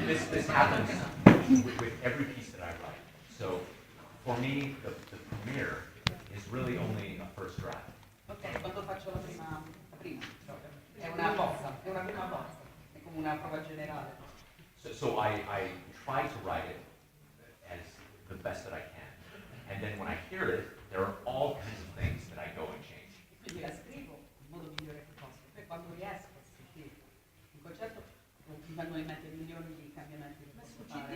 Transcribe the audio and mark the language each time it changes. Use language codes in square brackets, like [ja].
[en] This happens with every piece that I write. So for me, the premiere is really only a first draft. [it] Ok, quando faccio la prima è una bozza, è una prima bozza, è come una prova generale. [en] So I try to write it as the best that I can, and then when I hear it, there are all kinds of things that I go and change. [it] Quindi la scrivo in modo migliore che posso, poi quando riesco a sentire un concerto mi vengono in mente milioni di cambiamenti che posso fare.